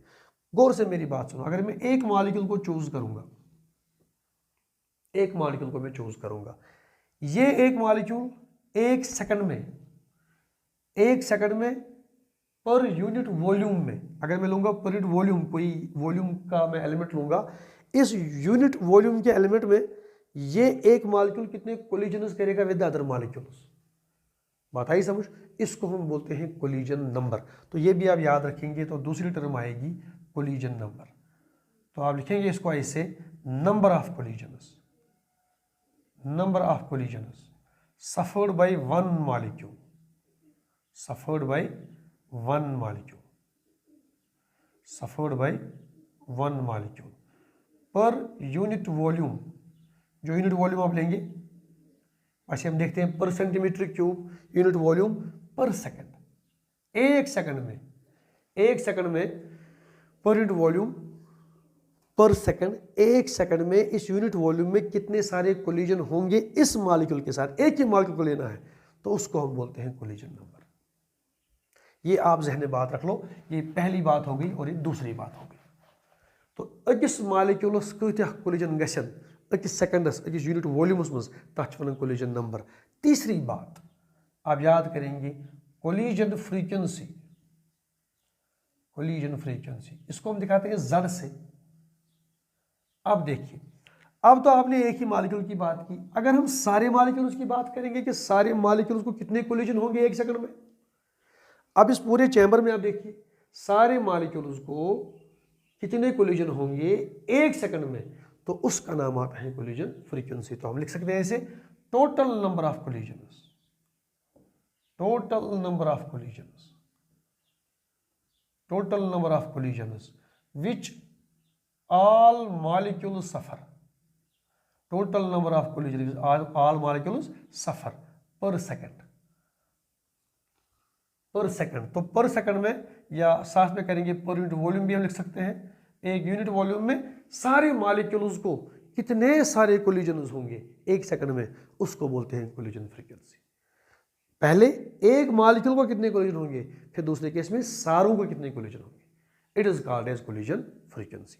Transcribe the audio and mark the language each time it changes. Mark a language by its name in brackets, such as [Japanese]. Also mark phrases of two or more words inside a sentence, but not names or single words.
[Hindi] गौर से मेरी बात सुनो, अगर मैं एक मॉलिक्यूल को चूज करूंगा, एक मॉलिक्यूल को मैं चूज करूंगा, ये एक मॉलिक्यूल एक सेकंड में [English] per unit volume [Hindi] में, अगर मैं लूंगा [English] per unit volume, [Hindi] कोई वॉल्यूम का मैं एलिमेंट लूंगा, इस [English] unit volume [Hindi] के एलिमेंट में ये एक मॉलिक्यूल कितने कोलिजन्स करेगा [English] with other molecules. [Hindi] बात आई समझ, इसको हम बोलते हैं [English] collision number. [Hindi] तो ये भी आप याद रखेंगे, तो दूसरी टर्म आएगी [English] collision number. [Hindi] तो आप लिखेंगे इसको ऐसे, [English] number of collisions, number of collisions suffered by one molecule, suffered by one molecule, suffered by one molecule per unit volume. [Hindi] जो [English] unit volume [Hindi] आप लेंगे, ऐसे हम देखते हैं [English] per centimeter cube unit volume per second, [Hindi] एक सेकंड में [English] per unit volume per second, [Hindi] एक सेकंड में इस [English] unit volume [Hindi] में कितने सारे कोलिजन होंगे इस मॉलिक्यूल के साथ, एक ही मॉलिक्यूल को लेना है, तो उसको हम बोलते हैं [English] collision number. [Hindi] ये आप जहन में बात रख लो, ये पहली बात हो गई और ये दूसरी बात हो गई। [Kashmiri] तो अकिस मालिक्यूलस कत्या कोलिजन गसन अकिस सेकंडस अकिस यूनिट वॉल्यूमस मज तथ वन [English] collision number. [Hindi] तीसरी बात आप याद करेंगे [English] collision frequency, collision frequency [Hindi] इसको हम दिखाते हैं Z से। अब देखिए, अब तो आपने एक ही मालिक्यूल की बात की, अगर हम सारे मालिक्यूल्स की बात करेंगे कि सारे मालिक्यूल्स को कितने कोलिजन होंगे एक सेकंड में। अब इस पूरे चैम्बर में आप देखिए सारे मालिक्यूल्स को कितने कोलिजन होंगे एक सेकंड में, तो उसका नाम आता है [English] collision frequency. [Hindi] तो हम लिख सकते हैं ऐसे [English] total number of collisions, total number of collisions, total number of collisions which all molecules suffer, total number of collisions all molecules suffer per second, per second. [Hindi] तो [English] per second [Hindi] में या साथ में करेंगे [English] per unit volume [Hindi] भी हम लिख सकते हैं। एक [English] unit volume [Hindi] में सारे मॉलिक्यूल्स को कितने सारे कोलिजन्स होंगे एक सेकंड में, उसको बोलते हैं [English] collision frequency. [Hindi] पहले एक मॉलिक्यूल को कितने कोलिजन होंगे, फिर दूसरे केस में सारों को कितने कोलिजन होंगे, [English] it is called as collision frequency.